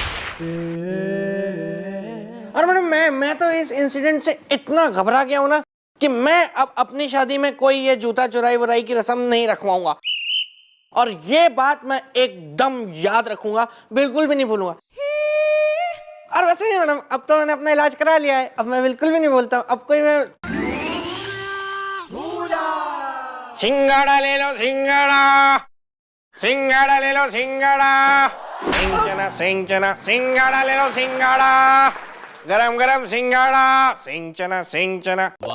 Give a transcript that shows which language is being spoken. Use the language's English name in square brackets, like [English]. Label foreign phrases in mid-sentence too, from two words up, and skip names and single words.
[Hindi] और मैडम, मैं तो इस इंसिडेंट से इतना घबरा गया हूं ना कि मैं अब अपनी शादी में कोई ये जूता चुराई वुराई की रस्म नहीं रखवाऊंगा। और ये बात मैं एकदम याद रखूंगा, बिल्कुल भी नहीं भूलूंगा। और वैसे ही मैडम, अब तो मैंने अपना इलाज करा लिया है, अब मैं बिल्कुल भी नहीं बोलता हूँ। अब कोई मैं सिंगाड़ा ले लो, सिंगाड़ा, सिंगाड़ा ले लो, सिंगाड़ा, सिंचना सिंचना, सिंगाड़ा ले लो, सिंगाड़ा, गरम गरम सिंगाड़ा, सिंचना सिंचना।